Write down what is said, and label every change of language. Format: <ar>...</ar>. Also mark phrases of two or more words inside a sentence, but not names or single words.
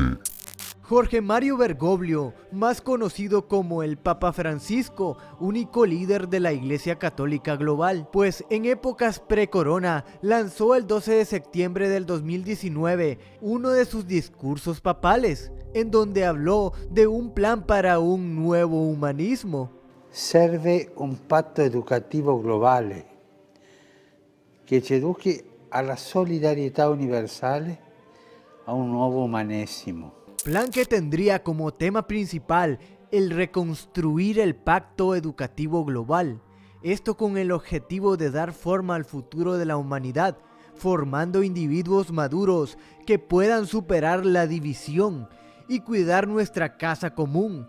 <es>Jorge Mario Bergoglio, más conocido como el Papa Francisco, único líder de la Iglesia Católica Global, pues en épocas pre-corona lanzó el 12 de septiembre del 2019 uno de sus discursos papales, en donde habló de un plan para un nuevo humanismo.</es> <it>Serve un patto educativo globale che ci educhi alla solidarietà universale, a un nuovo umanesimo.</it> <es>Plan que tendría como tema principal el reconstruir el Pacto Educativo Global. Esto con el objetivo de dar forma al futuro de la humanidad, formando individuos maduros que puedan superar la división y cuidar nuestra casa común.</es>